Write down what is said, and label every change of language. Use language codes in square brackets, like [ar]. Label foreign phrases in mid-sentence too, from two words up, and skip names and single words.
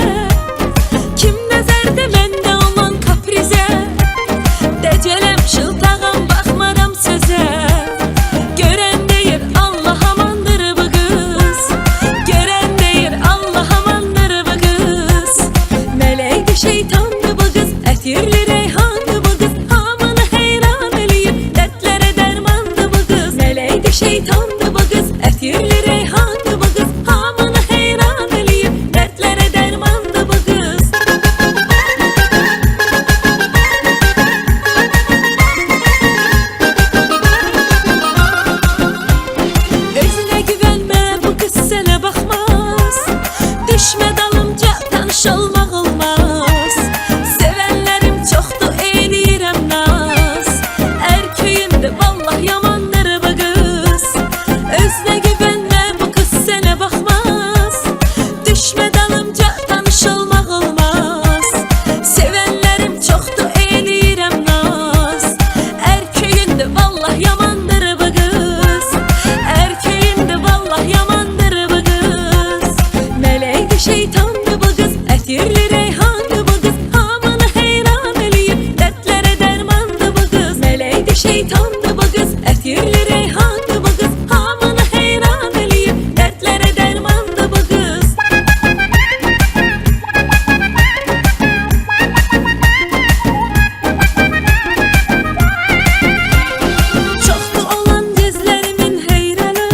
[az] Kim nəzərdə məndə olan kaprizə. Dəcələm, şıltağam, baxmaram sözə. Görən deyir, Allah amandır bu qız. Görən deyir, Allah amandır bu qız. [tr] Melekti şeytandı bu kız, etirli reyhandı bu kız. [az] Hamını heyran eləyib, [tr] dertlere dermandı bu kız. Melekti şeytandı bu kız, etirli reyhandı bu kız. [az] Hamını heyran eləyib, [tr] dertlere dermandı bu kız. Özüne güvenme, bu kız [az] sənə baxmaz. Düşmə dalımca, tanış olmaq olmaz. Sevənlərim çoxdur, eləyirəm naz. Erköyündür, vallah yamandır bu qız. [tr] Özünə güvenme, bu kız [az] sənə baxmaz. Düşmə dalımca, tanış olmaq olmaz. Sevənlərim çoxdur, eləyirəm naz. Erköyündür, vallah yamandır bu qız. Erköyündür, vallah yamandır bu qız. [tr] Melekti şeytandı bu kız, etirli reyhandı bu kız. [az] Hamını heyran eləyib, [tr] dertlere dermandı bu kız. Melekti şeytandı bu kız, etirli reyhandı bu kız. [az] Hamını heyran eləyib, [tr] dertlere dermandı bu kız. [az] Çoxdu olan gözlərimin heyranı.